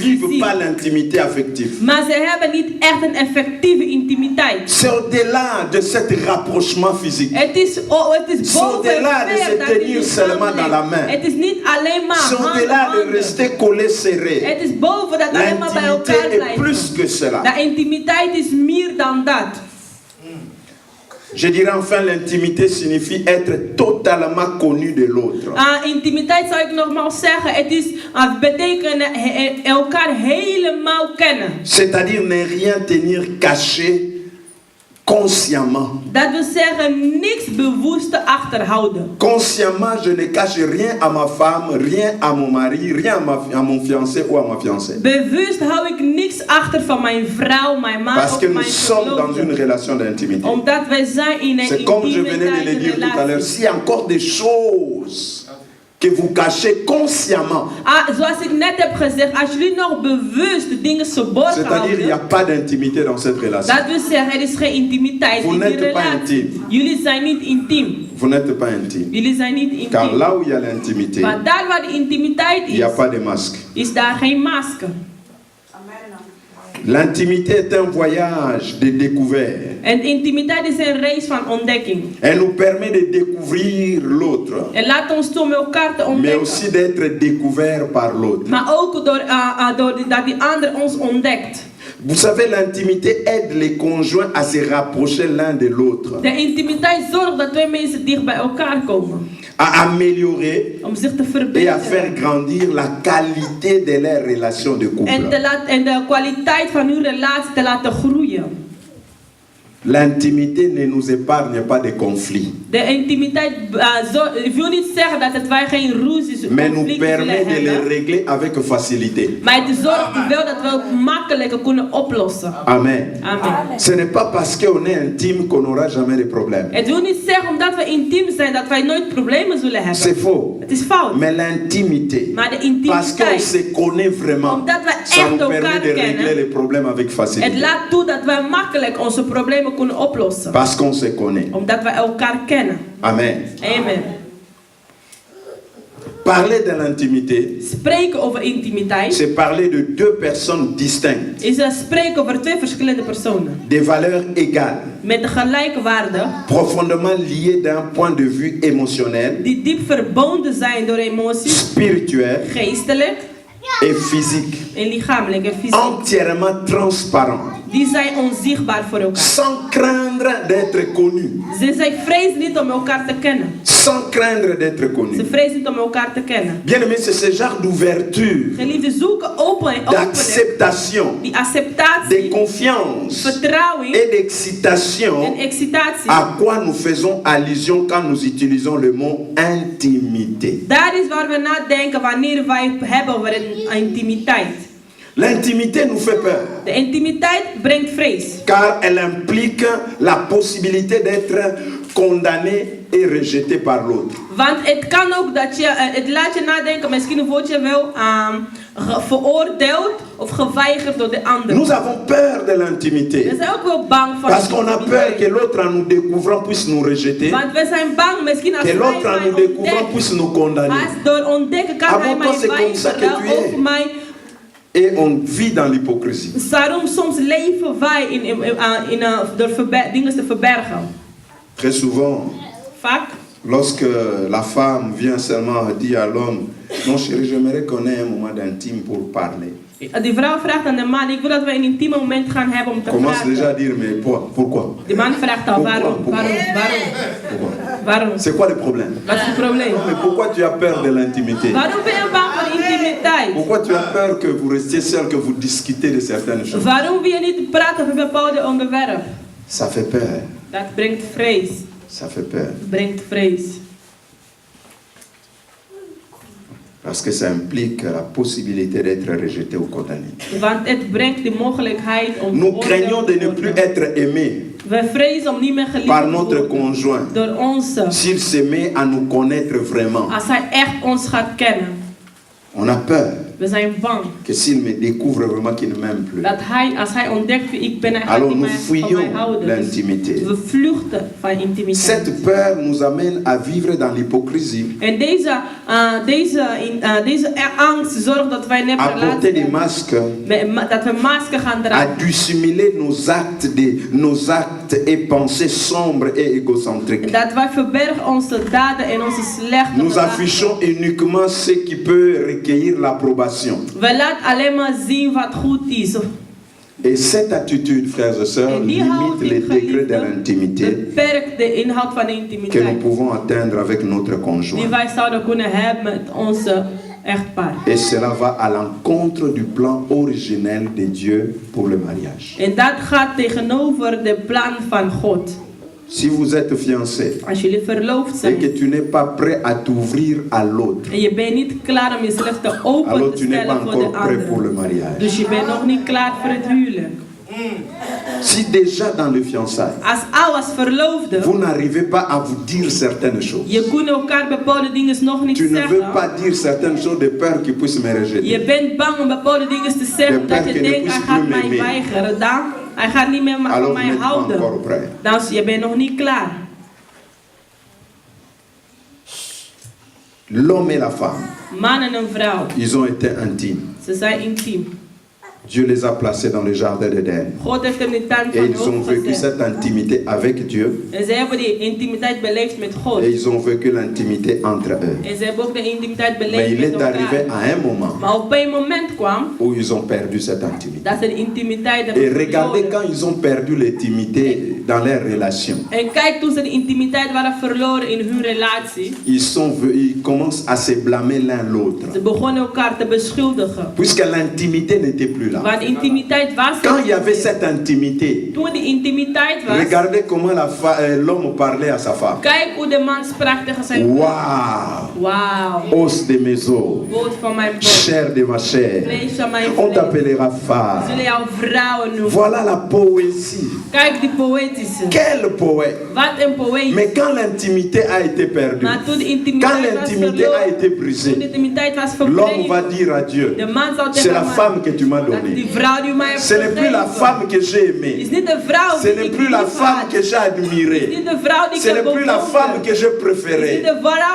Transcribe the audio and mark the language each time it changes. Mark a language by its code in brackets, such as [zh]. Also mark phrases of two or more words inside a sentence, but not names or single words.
[fr] vivent [nl] fysiek, [fr] pas l'intimité affective. [nl] maar ze hebben niet echt een effectieve intimiteit. [fr] C'est au-delà de cet rapprochement physique. [nl] Het is [fr] C'est [nl] boven [fr] au-delà de [nl] ver [fr] se [nl] dat [fr] tenir [nl] die [fr] seulement dans la main. [nl] Het is niet alleen maar [fr] C'est [nl] hand [fr] au-delà [nl] aan de handen. [fr] rester collés serrés. [nl] Het is boven dat alleen maar bij [fr] L'intimité [nl] elkaar [fr] est [nl] blijven. [fr] plus que cela. [nl] De intimiteit is meer dan dat. [fr] Je dirais enfin, l'intimité signifie être totalement connu de l'autre. [nl] Intimiteit zou ik nogmaals zeggen, het is betekenen elkaar helemaal kennen. [fr] C'est-à-dire ne rien tenir caché consciemment. [nl] Dat wil zeggen niks bewust achterhouden. [fr] Consciemment, je ne cache rien à ma femme, rien à mon mari, rien à mon fiancé ou à ma fiancée. [nl] Bewust hou ik niks achter van mijn vrouw, mijn man [fr] Parce [nl] of [fr] que nous [nl] mijn [fr] sommes dans une [nl] verloofde. [fr] relation d'intimité. [nl] Omdat wij zijn in een [fr] C'est comme je venais de le [nl] intimiteit [fr] dire tout à l'heure, [nl] relatie. [fr] s'il y a encore des choses que vous cachez consciemment, [nl] Zoals ik net heb gezegd, als jullie nog bewust dingen verborgen [fr] c'est-à-dire il n'y a [nl] houden, [fr] pas d'intimité dans cette relation. [nl] dat wil zeggen er is geen intimiteit [fr] Vous [nl] in die [fr] n'êtes pas [nl] relatie. [fr] intime. [nl] Jullie zijn niet intiem. [fr] Vous n'êtes pas intime. [nl] Jullie zijn niet [fr] Car [nl] intiem. [fr] là où il y a l'intimité, [nl] Maar daar waar de intimiteit [fr] il n'y a [nl] is, [fr] pas de masque. [nl] is daar geen masker. [fr] L'intimité est un voyage de découverte. [nl] En intimiteit is een reis van ontdekking. [fr] Elle nous permet de découvrir l'autre, [nl] En laat ons toe met elkaar te [fr] mais [nl] ontdekken. [fr] aussi d'être découvert par l'autre. [nl] Maar ook door dat die ander ons ontdekt. [fr] Vous savez, l'intimité aide les conjoints à se rapprocher l'un de l'autre. [nl] De intimiteit zorgt dat twee mensen dicht bij elkaar komen. [fr] à améliorer [nl] om zich te [fr] et à faire [nl] verbeteren. [fr] grandir la qualité de leurs relations de couple. [nl] En de kwaliteit van uw relatie te laten groeien. [fr] L'intimité ne nous épargne pas de conflits, [nl] De intimiteit, ik wil niet zeggen dat wij geen ruzies [fr] mais nous [nl] conflicten willen [fr] permet de les [nl] hebben. [fr] régler avec facilité. [nl] Maar het zorgt wel dat we ook makkelijker kunnen oplossen. [fr] Amen. [nl] Amen. [fr] Ce n'est pas parce qu'on est intime qu'on n'aura jamais de problèmes. [nl] Het wil niet zeggen omdat we intiem zijn dat wij nooit problemen zullen [fr] C'est [nl] hebben. [fr] faux. [nl] Het is fout. [fr] Mais l'intimité, [nl] Maar de [fr] parce qu'on [nl] intimiteit, [fr] se connaît vraiment, [nl] omdat we [fr] ça [nl] echt [fr] nous permet [nl] elkaar [fr] de régler [nl] kennen, [fr] les problèmes avec [nl] het [fr] facilité. [nl] laat toe dat wij makkelijk onze problemen kunnen oplossen. [fr] Parce qu'on se connaît. [nl] Omdat we elkaar kennen. [fr] Amen. [nl] Amen. [fr] Parler de l'intimité, [nl] Spreken over intimiteit [fr] c'est parler de deux personnes distinctes, [nl] is spreken over twee verschillende personen. [fr] des valeurs égales, [nl] Met de gelijke waarden. [fr] profondément liées d'un point de vue émotionnel, [nl] Die diep verbonden zijn door emoties. [fr] spirituel [nl] Geestelijk [fr] et physique, [nl] en lichamelijk en fysiek. [fr] entièrement transparent, [nl] Die zijn onzichtbaar voor elkaar. [fr] sans craindre d'être connus, [nl] Zij vrezen niet om elkaar te kennen. [fr] sans craindre d'être [nl] Ze [fr] connus. [nl] vrezen niet om elkaar te kennen. [fr] Bien aimé, c'est ce genre d'ouverture, [nl] Geliefden, zoeken opening, [fr] d'acceptation, [nl] die [fr] de [nl] acceptatie, [fr] confiance [nl] vertrouwing [fr] et d'excitation [nl] en excitatie. [fr] à quoi nous faisons allusion quand nous utilisons le mot intimité. [nl] Daar is waar we nadenken wanneer wij het hebben over intimiteit. [fr] L'intimité nous fait peur, [nl] De intimiteit brengt vrees. [fr] car elle implique la possibilité d'être condamné et rejeté par l'autre. [nl] Want het kan ook dat je, het laat je nadenken, misschien word je wel veroordeeld of geweigerd door de ander. [fr] Nous avons peur de [nl] We [fr] l'intimité, [nl] zijn ook wel bang van [fr] parce qu'on a peur [nl] intimiteit. [fr] que l'autre en nous découvrant puisse nous rejeter, [nl] Want we zijn bang, misschien als [fr] que [nl] hij [fr] l'autre en [nl] mij [fr] nous découvrant [nl] ontdekt, [fr] puisse nous condamner. [nl] als door ontdekken kan [fr] Ah [nl] hij [fr] bon, toi, [nl] mij [fr] c'est comme ça que [nl] weigeren [fr] tu es. [nl] of mij. [fr] Et on vit dans l'hypocrisie. [nl] Daarom soms leven wij door dingen te verbergen. [fr] Très souvent, [nl] Vaak, [fr] lorsque la femme vient seulement dire à l'homme, non chérie, j'aimerais qu'on ait un moment d'intime pour parler. [nl] die vrouw vraagt aan de man, ik wil dat we een intieme moment gaan hebben om te [fr] Commence déjà à [nl] praten. [fr] dire, mais pourquoi? [nl] Die man vraagt al, waarom? [fr] Pourquoi? C'est quoi le problème? [nl] Wat is het probleem? [fr] Mais pourquoi tu as peur de l'intimité? [nl] Waarom ben je bang voor intimiteit? [fr] Pourquoi tu as peur que vous restiez seul, que vous discutez de certaines choses? [nl] Waarom wil je niet praten over bepaalde onderwerpen? [fr] Ça fait peur. [nl] Dat brengt vrees. [fr] Ça fait peur. [nl] Dat brengt vrees. [fr] Parce que ça implique la possibilité d'être rejeté ou condamné. [nl] Want het brengt de mogelijkheid om [fr] Nous craignons de ne [nl] veroordeeld te [fr] plus [nl] worden. [fr] être aimés [nl] We vrezen om niet meer geliefd [fr] par [nl] te [fr] notre [nl] worden [fr] conjoint [nl] door onze. [fr] s'il se met à nous connaître vraiment. [nl] Als hij echt ons gaat kennen. [fr] On a peur [nl] We zijn bang. [fr] que s'il me découvre vraiment qu'il ne m'aime plus, [nl] Dat hij, als hij ontdekt wie ik ben, hij gaat [fr] alors [nl] niet [fr] nous [nl] meer van mij [fr] fuyons [nl] houden. Dus [fr] l'intimité. [nl] we vluchten van intimiteit. [fr] Cette peur nous amène à vivre dans l'hypocrisie, [nl] En deze angst zorgt dat wij net [fr] à porter des masques, [nl] dat we masker gaan [fr] à [nl] dragen. [fr] dissimuler nos actes et pensées sombres et égocentriques. [nl] Dat wij verbergen onze daden en onze slechte [fr] Nous [nl] gedachten. [fr] affichons uniquement ce qui peut recueillir l'approbation. [nl] We laten alleen maar zien wat goed is. [fr] Et cette attitude, frères et sœurs, [nl] En die [fr] limite [nl] houding, [fr] les degrés de [nl] geliefden, [fr] l'intimité [nl] beperkt de inhoud van de [fr] que nous [nl] intimiteit. [fr] pouvons atteindre avec notre [nl] Die [fr] conjoint. [nl] wij zouden kunnen hebben met onze echtpaar. [fr] Et cela va à l'encontre du plan originel de Dieu pour le mariage. [nl] En dat gaat tegenover de plan van God. [fr] Si vous êtes fiancé [nl] Als jullie verloofd [fr] et [nl] zijn [fr] que tu n'es pas prêt à t'ouvrir à l'autre, [nl] en je bent niet klaar om jezelf te open [fr] alors [nl] te [fr] tu n'es pas [nl] stellen voor de [fr] encore prêt pour le [nl] ander. [fr] mariage. [nl] Dus je bent nog niet klaar voor het huwelijk. [fr] Si déjà dans le fiançailles, [nl] Als verloofde, [fr] vous n'arrivez pas à vous dire certaines choses, [nl] je kunt elkaar bepaalde dingen nog niet [fr] tu ne veux [nl] zeggen. [fr] pas dire certaines choses de peur qu'ils puissent me [nl] Je [fr] rejeter. [nl] bent bang om bepaalde dingen te [fr] De [nl] zeggen [fr] peur [nl] dat je [fr] que ne [nl] denkt hij [fr] puisse [nl] gaat [fr] plus [nl] mij [fr] m'aimer. [nl] weigeren. Dan, hij gaat niet meer van [fr] Alors vous [nl] mij [fr] n'êtes pas [nl] houden. [fr] encore prêt. [nl] Dan je bent nog niet klaar. [fr] L'homme et la femme, [nl] Man en een vrouw, [fr] ils ont été intimes. [nl] ze zijn intiem. [fr] Dieu les a placés dans le jardin d'Éden. [nl] God heeft hem in de tuin [fr] Et [nl] van [fr] ils ont [nl] God [fr] vécu [nl] gezet. [fr] cette intimité avec Dieu. [nl] En ze hebben die intimiteit beleefd met God. [fr] Et ils ont vécu l'intimité entre eux. [nl] En ze hebben ook de intimiteit [fr] Mais [nl] beleefd [fr] il [nl] met [fr] est arrivé [nl] elkaar. [fr] à un moment [nl] Maar op een moment kwam [fr] où ils ont perdu cette intimité. [nl] dat ze de intimiteit [fr] Et [nl] hebben [fr] regardez [nl] verloren. [fr] quand ils ont perdu l'intimité dans leur relation. [nl] En kijk, toen ze de intimiteit waren verloren in hun relatie, [fr] Ils commencent à se blâmer l'un l'autre. [nl] ze begonnen elkaar te beschuldigen. [fr] Puisque l'intimité n'était plus là. [nl] Want intimiteit was er [fr] Quand il y [nl] niet [fr] avait [nl] meer. [fr] cette intimité, [nl] Toen die intimiteit was, [fr] regardez comment l'homme parlait à sa femme. [nl] kijk hoe de man sprak tegen zijn vrouw. [fr] Waouh! [nl] Wauw, [fr] Os de mes os, [nl] woord van mijn borst, [fr] chair de ma chair, [nl] vlees van mijn [fr] on [nl] vlees. [fr] t'appellera [nl] We [fr] femme. [nl] zullen jou vrouwen noemen. [fr] Voilà la poésie. [nl] Kijk die poëtische. [fr] Quel poète! [nl] Wat een poëet. [fr] Mais quand l'intimité a été perdue, [nl] Maar toen de [fr] quand [nl] intimiteit was [fr] l'intimité a [nl] verloren, [fr] été [nl] toen de [fr] brisée, [nl] intimiteit was [fr] l'homme va [nl] verbrezen, [fr] dire à Dieu, [nl] de man zou [fr] c'est [nl] tegen [fr] la [nl] de man, [fr] femme que tu m'as [nl] dat [fr] donnée. [nl] die vrouw die mij heeft [fr] Ce n'est plus la [nl] gegeven, [fr] femme que j'ai [nl] is [fr] aimée. [nl] niet de vrouw [fr] Ce [nl] die [fr] n'est [nl] ik [fr] plus la [nl] lief [fr] femme [nl] had. [fr] que j'ai [nl] Is [fr] admirée. [nl] niet de vrouw die ik [fr] Ce [nl] heb [fr] n'est plus la femme [nl] bewonderd. [fr] que j'ai [nl] Is [fr] préférée. [nl] niet de vrouw